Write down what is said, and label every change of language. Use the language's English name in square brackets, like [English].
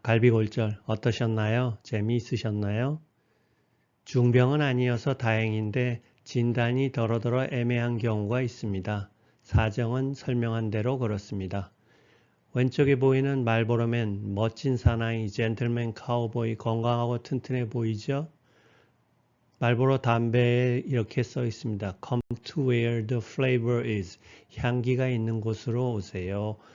[Korean] 갈비골절 어떠셨나요? 재미있으셨나요? 중병은 아니어서 다행인데 진단이 더러더러 애매한 경우가 있습니다. 사정은 설명한 대로 그렇습니다. 왼쪽에 보이는 말보로맨, 멋진 사나이, 젠틀맨 카우보이, 건강하고 튼튼해 보이죠? 말보로 담배에 이렇게 써 있습니다. [English] Come to where the flavor is. [Korean] 향기가 있는 곳으로 오세요.